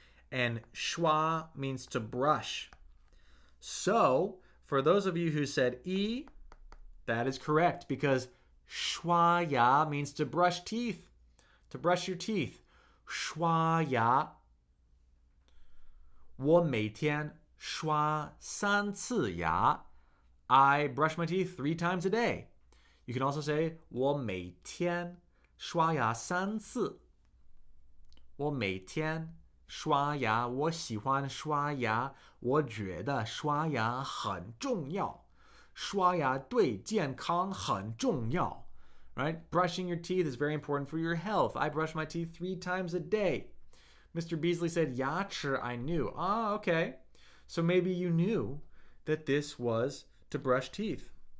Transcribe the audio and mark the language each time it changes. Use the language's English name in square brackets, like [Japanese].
[English] And 刷 means to brush. So, for those of you who said E, that is correct because 刷牙 means to brush teeth, to brush your teeth. [Chinese] 刷牙. 我每天刷3次牙. [English] I brush my teeth 3 times a day. You can also say [Chinese] 我每天刷牙3次. 我每天刷牙，我喜欢刷牙，我觉得刷牙很重要。刷牙对健康很重要。 [English] Right? Brushing your teeth is very important for your health. I brush my teeth 3 times a day. Mr. Beasley said, 牙齿 I knew. Ah, okay. So maybe you knew that this was to brush teeth.